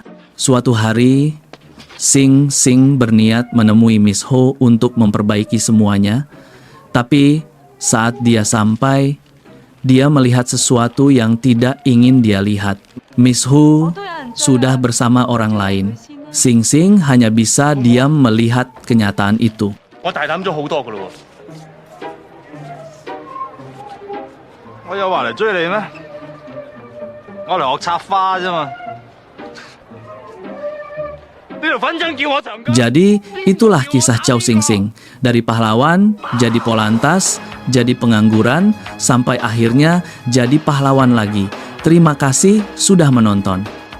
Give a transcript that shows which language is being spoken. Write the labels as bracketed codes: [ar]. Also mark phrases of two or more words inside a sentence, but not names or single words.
[id] Suatu hari, Sing Sing berniat menemui Miss Ho untuk memperbaiki semuanya. Tapi saat dia sampai, dia melihat sesuatu yang tidak ingin dia lihat. Miss Ho sudah bersama orang lain. Sing Sing hanya bisa diam melihat kenyataan itu. [yue] 我大膽咗好多噶咯喎！我有話嚟追你咩？我嚟學插花啫嘛！呢條粉腸叫我長高。 [id] Jadi itulah kisah Chow Sing Sing. Dari pahlawan, jadi polantas, jadi pengangguran, sampai akhirnya jadi pahlawan lagi. Terima kasih sudah menonton.